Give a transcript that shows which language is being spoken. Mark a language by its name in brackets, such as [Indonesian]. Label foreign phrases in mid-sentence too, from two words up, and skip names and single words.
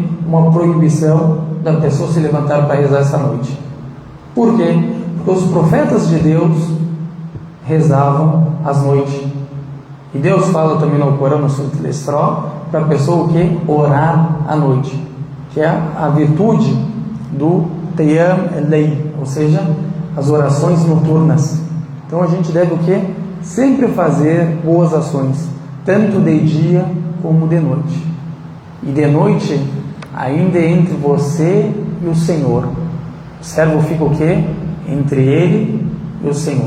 [Portuguese] Uma proibição da pessoa se levantar para rezar essa noite. Por quê? Porque os profetas de Deus rezavam às noites. E Deus fala também no Corão, no Surat Al-Isra, para a pessoa o que? Orar à noite, que é a virtude do [Arabic] Qiyam al-Layl, [Portuguese] ou seja, as orações noturnas. Então a gente deve o que? Sempre fazer boas ações, tanto de dia como de noite. E de noite, ainda é entre você e o Senhor. O servo fica o que? Entre ele e o Senhor.